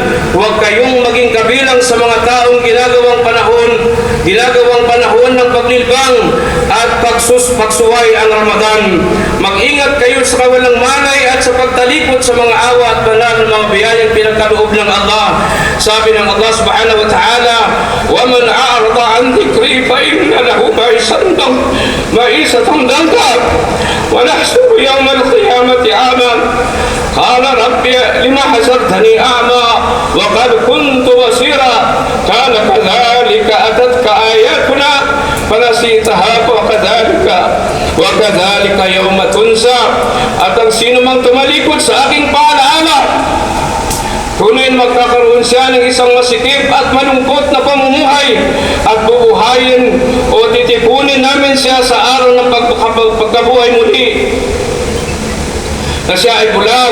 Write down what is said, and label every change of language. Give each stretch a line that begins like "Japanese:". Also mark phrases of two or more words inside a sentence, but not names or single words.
Filipino: Huwag kayong maging kabilang sa mga taong ginagawang panahon ng paglilbang at pagsuway ang Ramadan. Mag-ingat kayo sa kawalang malay at sa pagtalikod sa mga awa at banal ng mga biyayang pinagkaloob ng Allah. Sabi ng
Arabic: الله سبحانه وتعالى, وَمَنْ أَعْرَضَ عَنْ ذِكْرِي فَإِنَّ لَهُ مَعِيشَةً ضَنكًا وَنَحْشُرُهُ يَوْمَ الْقِيَامَةِ أَعْمَى قَالَ رَبِّ لِمَ حَشَرْتَنِي أَعْمَى وَقَدْ كُنْتُ بَصِيرًا قَالَ كَذَلِكَ أَتَتْكَ آيَاتُنَا فَنَسِيتَهَا وَكَذَلِكَ يَوْمَ تُنْسَى.
Filipino: At ang sino mang tumalikod sa aking paalaala, tunay magkakaroon siya ng isang masikip at malungkot na pamumuhay, at bubuhayin o titipunin namin siya sa araw ng pagkabuhay muli na siya ay bulag.